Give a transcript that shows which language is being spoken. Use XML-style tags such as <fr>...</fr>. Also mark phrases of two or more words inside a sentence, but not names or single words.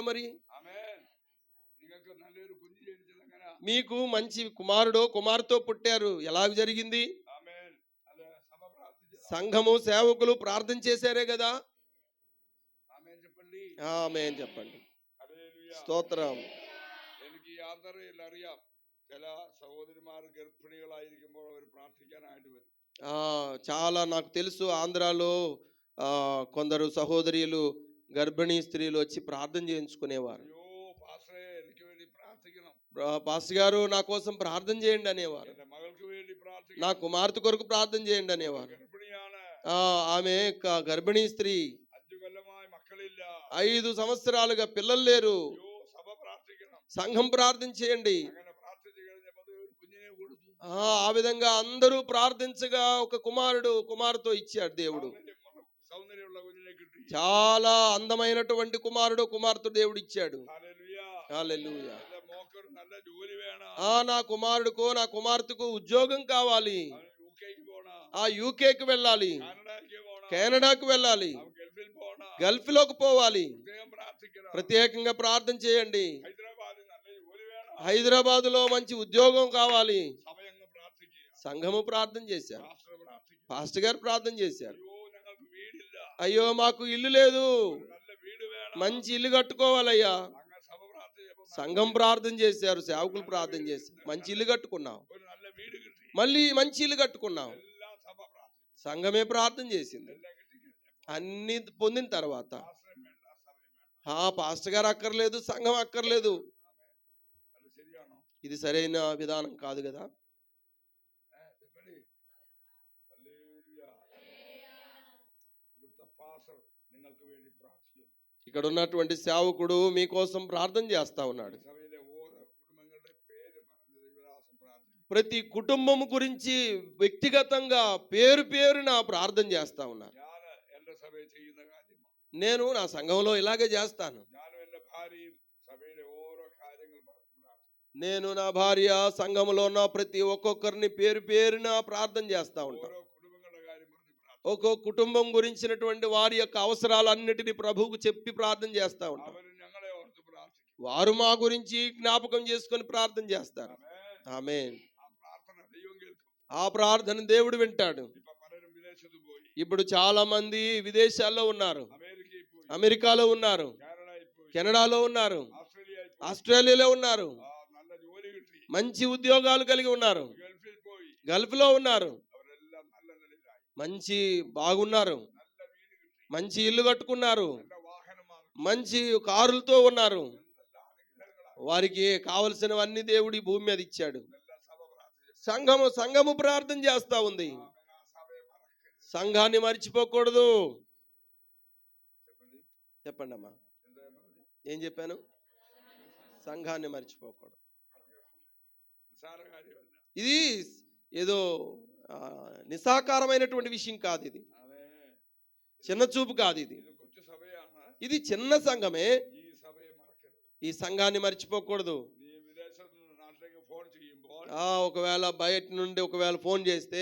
<te>మరి మీకు మంచి కుమారుడో కుమార్తె పుట్టారు, ఎలా జరిగింది? సంఘము సేవకులు ప్రార్థన చేశారే కదా? ఆమేన్ చెప్పండి. స్తోత్రం.</te> <ml>ചില സഹോദരിമാർ ഗർഭിണികളായിരിക്കുമ്പോൾ അവർ പ്രാർത്ഥിക്കാനായിട്ട് വരും.</ml> <te>చాలా నాకు తెలుసు. ఆంధ్రాలో కొందరు సహోదరులు గర్భిణీ స్త్రీలు వచ్చి ప్రార్థన చేయించుకునేవారు. పాస్టర్ గారు నా కోసం ప్రార్థన చేయండి అనేవారు. నా కుమార్తె కొరకు ప్రార్థన చేయండి అనేవారు. ఆమె గర్భిణీ స్త్రీ, 5 సంవత్సరాలుగా పిల్లలు లేరు. సంఘం ప్రార్థన చేయండి. ఆ విధంగా అందరూ ప్రార్థించగా ఒక కుమార్తె ఇచ్చాడు దేవుడు. చాలా అందమైనటువంటి కుమార్తె దేవుడు ఇచ్చాడు. హల్లెలూయా.</te> <ml>ഒരു നല്ല ജോലി വേണം.</ml> <te>నా కుమారుడుకు నా కుమార్తెకు ఉద్యోగం కావాలి,</te> <ml>അവന് യുകെക്ക് പോണം,</ml> <te>ఆ యూకేకి వెళ్ళాలి,</te> <ml>കാനഡയ്ക്ക് പോണം,</ml> <te>కెనడాకు వెళ్ళాలి,</te> <ml>അവൻ ഗൾഫിൽ പോണം.</ml> <te>గల్ఫ్లోకి పోవాలి.</te> <ml>പ്രത്യേകം പ്രാർത്ഥിക്കണം.</ml> <te>ప్రత్యేకంగా ప్రార్థన చేయండి.</te> <ml>ഹൈദരാബാദിൽ നല്ല ജോലി വേണം.</ml> <te>హైదరాబాదులో మంచి ఉద్యోగం కావాలి.</te> <ml>സഭയങ്ങ് പ്രാർത്ഥിക്കുക.</ml> <te>సంఘము ప్రార్థన చేశారు,</te> <ml>പാസ്റ്റർ പ്രാർത്ഥിക്കുക.</ml> <te>పాస్టర్ గారు ప్రార్థన చేశారు.</te> <ml>അയ്യോ ഞങ്ങൾക്ക് വീടില്ല,</ml> <te>అయ్యో మాకు ఇల్లు లేదు,</te> <ml>ഒരു നല്ല വീട് വേണം.</ml> <te>మంచి ఇల్లు కట్టుకోవాలయ్యా.</te> <ml>അങ്ങനെ സഭ പ്രാർത്ഥിച്ചപ്പോൾ</ml> <te>సంఘం ప్రార్థన చేశారు, సేవకులు ప్రార్థన చేశారు. మంచి ఇల్లు కట్టుకున్నాం,</te> <ml>ഒരു നല്ല വീട് കിട്ടി.</ml> <te>మళ్ళీ మంచి ఇల్లు కట్టుకున్నాం.</te> <ml>എല്ലാം സഭ പ്രാർത്ഥിച്ചു,</ml> <te>సంఘమే ప్రార్థన చేసింది.</te> <ml>എല്ലാം കിട്ടിക്കഴിഞ്ഞപ്പോൾ</ml> <te>అన్ని పొందిన తర్వాత</te> <ml>പാസ്റ്ററും വേണ്ട, സഭയും വേണ്ട.</ml> <te>పాస్టర్ గారు అక్కర్లేదు, సంఘం అక్కర్లేదు. അത് ശരിയാണോ? ఇది సరైన విధానం కాదు కదా. చెప్పండి.</te> <ml>ഹല്ലേലൂയ. ഇവിടുത്തെ പാസ്റ്റർ നിങ്ങൾക്ക് വേണ്ടി പ്രാർത്ഥിക്കുന്നു.</ml> <te>ఇక్కడ ఉన్నటువంటి సేవకుడు మీకోసం ప్రార్థన చేస్తా ఉన్నాడు.</te> <ml>സഭയിലെ ഓരോ കുടുംബങ്ങളുടെ പേര് പറഞ്ഞ് ദൈവദാസൻ പ്രാർത്ഥിക്കുന്നു.</ml> <te>ప్రతి కుటుంబం గురించి వ్యక్తిగతంగా పేరు పేరున ప్రార్థన చేస్తా ఉన్నారు.</te> <ml>ഞാൻ എന്റെ സഭയിൽ ചെയ്യുന്ന കാര്യമാണ്.</ml> <te>నేను నా సంఘంలో ఇలాగే చేస్తాను.</te> <ml>ഞാനും എന്റെ ഭാര്യയും സഭയിലെ ഓരോ കാര്യങ്ങൾ പറഞ്ഞ് പ്രാർത്ഥിക്കുന്നു.</ml> <te>నేను నా భార్య సంఘంలో ఉన్న ప్రతి ఒక్కొక్కరిని పేరు పేరున ప్రార్థన చేస్తా ఉంటాం.</te> <ml>ഓരോ കുടുംബങ്ങളുടെ കാര്യം പറഞ്ഞ് പ്രാർത്ഥിക്കുന്നു.</ml> <te>ఒక్కో కుటుంబం గురించినటువంటి వారి యొక్క అవసరాలన్నిటినీ ప్రభువుకు చెప్పి ప్రార్థన చేస్తా ఉంటాం.</te> <ml>അവരും ഞങ്ങളെ ഓർത്ത് പ്രാർത്ഥിക്കും.</ml> <te>వారు మా గురించి జ్ఞాపకం చేసుకొని ప్రార్థన చేస్తారు.</te> <ml>ആമേൻ.</ml> <te>ఆమేన్.</te> <ml>ആ പ്രാർത്ഥന ദൈവം കേൾക്കും.</ml> <te>ఆ ప్రార్థన దేవుడు వింటాడు.</te> <ml>ഇപ്പൊ പലരും വിദേശത്ത് പോയി,</ml> <te>ఇప్పుడు చాలా మంది విదేశాల్లో ఉన్నారు,</te> <ml>അമേരിക്കയിൽ പോയി,</ml> <te>అమెరికాలో ఉన్నారు,</te> <ml>കാനഡയിൽ പോയി,</ml> <te>కెనడాలో ఉన్నారు,</te> <ml>ഓസ്ട്രേലിയയിൽ പോയി,</ml> <te>ఆస్ట్రేలియాలో ఉన్నారు,</te> <ml>നല്ല ജോലി കിട്ടി,</ml> <te>మంచి ఉద్యోగాలు కలిగి ఉన్నారు,</te> <ml>ഗൾഫിൽ പോയി,</ml> <te>గల్ఫ్లో ఉన్నారు,</te> <ml>അവരെല്ലാം നല്ല നിലയിലായി.</ml> <te>మంచి బాగున్నారు,</te> <ml>നല്ല വീട് കിട്ടി,</ml> <te>మంచి ఇల్లు కట్టుకున్నారు,</te> <ml>നല്ല വാഹനം വാങ്ങി,</ml> <te>మంచి కారులతో ఉన్నారు.</te> <ml>എന്തെല്ലാം അനുഗ്രഹങ്ങളാണ്.</ml> <te>వారికి కావలసినవన్నీ దేవుడు ఈ భూమి మీద ఇచ్చాడు.</te> <ml>ഇതെല്ലാം സഭ പ്രാർത്ഥിച്ചു.</ml> <te>సంఘము ప్రార్థన చేస్తా ఉంది.</te> <ml>ആമേൻ. ആ സഭയെ മറക്കരുത്.</ml> <te>సంఘాన్ని మర్చిపోకూడదు. చెప్పండి. చెప్పండి అమ్మా,</te> <ml>എന്താ പറഞ്ഞത്?</ml> <te>ఏం చెప్పాను? సంఘాన్ని మర్చిపోకూడదు.</te> <ml>നിസ്സാര കാര്യമല്ല.</ml> <te>ఇది ఏదో నిస్సాకారమైనటువంటి విషయం కాదు. ఇది</te> <ml>ആമേൻ.</ml> <te>చిన్న చూపు కాదు. ఇది</te> <ml>ഇത് കൊച്ചു സഭയാണ്.</ml> <te>ఇది చిన్న సంఘమే.</te> <ml>ഈ സഭയെ മറക്കരുത്.</ml> <te>ఈ సంఘాన్ని మర్చిపోకూడదు.</te> <ml>നീ വിദേശത്ത് നിന്ന് നാട്ടിലേക്ക് ഫോൺ ചെയ്യുമ്പോൾ</ml> <te>ఒకవేళ బయట నుండి ఒకవేళ ఫోన్ చేస్తే,</te>